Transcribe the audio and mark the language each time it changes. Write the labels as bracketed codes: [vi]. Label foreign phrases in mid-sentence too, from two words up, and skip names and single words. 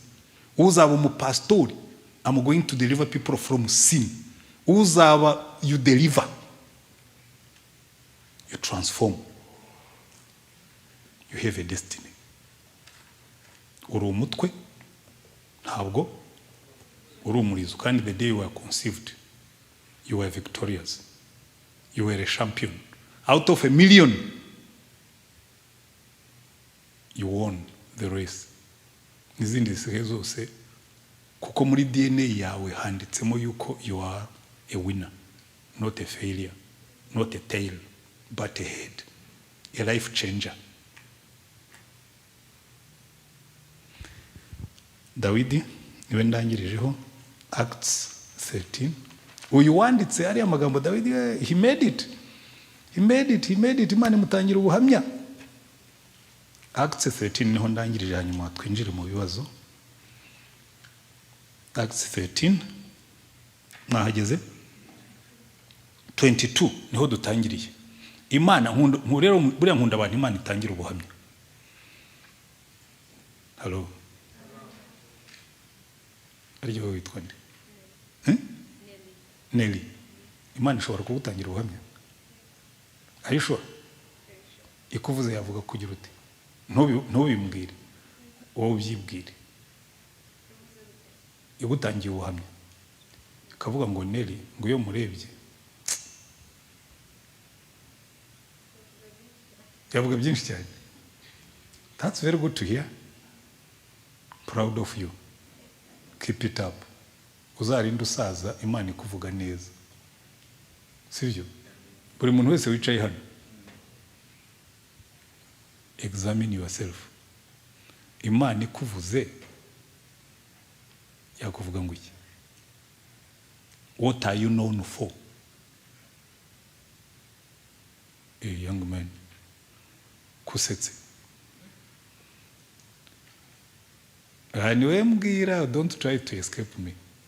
[rw] Uzaba umupastori, [en] I'm going to deliver people from sin. Uzaba you deliver, you transform. You have a destiny. [rw] Uri umutwe ntabwo uri umurizo, kandi [en] the day you were conceived you were victorious, you were a champion. Out of 1 million you won the race. [rw] N'izindi zisigaye zose kuko muri DNA yawe handitsemo yuko [en] you are a winner, not a failure, not a tail, but a head, a life changer. [rw] Dawidi niwe ndangirijeho, Acts 13. Uyu wanditse ari amagambo Dawidi, [en] he made it, [rw] Imana imutangira ubuhamya. Acts 13 niho ndangirije, hanyuma twinjire mu bibazo. Acts 13 nahageze 22 niho dutangiriye. Imana rero buriya nkunda abantu Imana itangira ubuhamya. Hello. Ariyo witwa nde? Nelly. Imana ishobora kugutangira ubuhamya? [en] Are you sure? [rw] Ikuvuze yavuga kugira ute? Ntubimbwire, wowe ubyibwire. Igutangiye ubuhamya ikavuga ngo Nelly, ngo iyo murebye yavuga byinshi cyane. [en] That's very good to hear. Proud of you. Keep it up. [rw] Uzarinda usaza Imana ikuvuga neza, sibyo? Buri muntu wese wicaye hano, [en] examine yourself. [rw] Imana ikuvuze yakuvuga ngo iki? [en] What are you known for? A young man kusetse. [rw] Niwe mbwira, [en] don't try to escape me.